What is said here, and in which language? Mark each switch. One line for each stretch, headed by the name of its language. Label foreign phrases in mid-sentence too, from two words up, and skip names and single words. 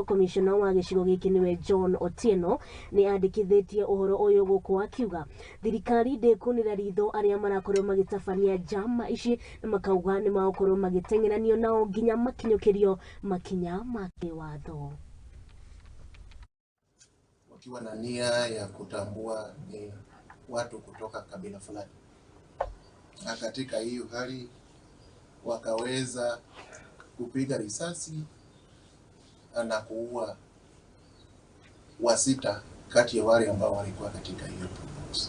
Kikuyu: Commissioner wa gicigo giki niwe John Otieno ni andikithitie uhoro uyu guku akiuga thirikari ndikunira ritho aria marakorwo magitabania njama ici na makauga ni makorwo magitengeranio nao nginya makinyukirio makinya ma kiwatho,
Swahili: wakiwa na nia ya kutambua ni watu kutoka kabila fulani, na katika hiyo hali wakaweza kupiga risasi na kuua wasita kati ya wale ambao walikuwa katika hiyo promotion.